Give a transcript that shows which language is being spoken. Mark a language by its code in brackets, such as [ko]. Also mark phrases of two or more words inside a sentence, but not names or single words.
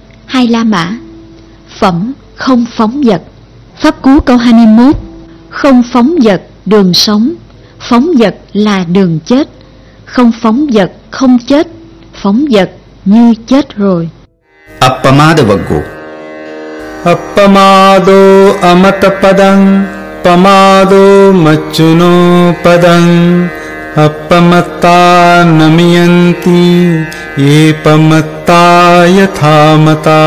[vi] Hai La Mã. Phẩm không phóng dật. Pháp cú câu 21. Không phóng dật đường sống, phóng dật là đường chết. Không phóng dật không chết, phóng dật như chết rồi. [pi] Appamada vaggo. Appamado amatapadang, pamado macchuno padang, appamatta namiyanti, epamatta yathamata.